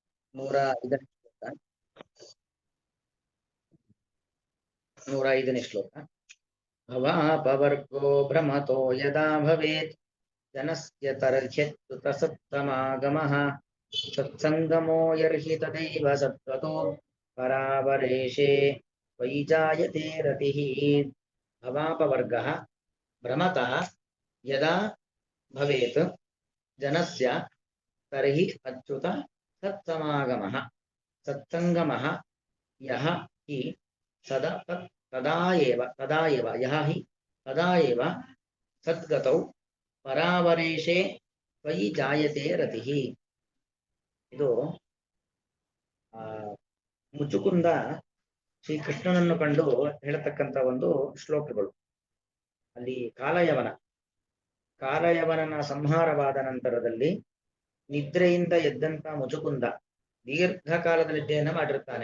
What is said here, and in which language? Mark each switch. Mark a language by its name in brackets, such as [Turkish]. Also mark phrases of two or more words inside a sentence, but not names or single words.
[Kannada] 105ನೇ ಶ್ಲೋಕ. 105ನೇ ಶ್ಲೋಕ. [Sanskrit] ಭವಾಪವರ್ಗೋ ಭ್ರಮತೋ ಯದಾ ಭವೇತ್ ಜನಸ್ಯ ತರ್ಹ್ಯಚ್ಯುತ ಸತ್ತಮಾಗಮಃ ಸತ್ಸಂಗಮೋ ಯರ್ಹಿ ತದೈವ ಸತ್ವತೋ ಪರಾವರೇಶೇ ವೈಜಾಯತೆ ರತಿಃ. ಭವಾಪವರ್ಗಃ ಭ್ರಮತಃ ಯದಾ ಭವೇತ್ ಜನಸ್ಯ ತರ್ಹಿ ಅಚ್ಯುತ ಸತ್ಸಮಾಗಮಃ ಸತ್ಸಂಗಮಃ ಯಹ ಹಿ ಸದಾ ತದಾ ಏವ ಯಹ ಹಿ ತದಾ ಏವ ಸದ್ಗತೌ ಪರಾವರೇಶೇ ತ್ವಯಿ ಜಾಯತೆ ರತಿಃ. [Kannada] ಇದು ಮುಚುಕುಂದ ಶ್ರೀಕೃಷ್ಣನನ್ನು ಕಂಡು ಹೇಳತಕ್ಕಂಥ ಒಂದು ಶ್ಲೋಕಗಳು. ಅಲ್ಲಿ ಕಾಲಯವನನ ಸಂಹಾರವಾದ ನಂತರದಲ್ಲಿ ನಿದ್ರೆಯಿಂದ ಎದ್ದಂತ ಮುಚುಕುಂದ ದೀರ್ಘಕಾಲದ ನಿದ್ದೆಯನ್ನ ಮಾಡಿರುತ್ತಾನೆ.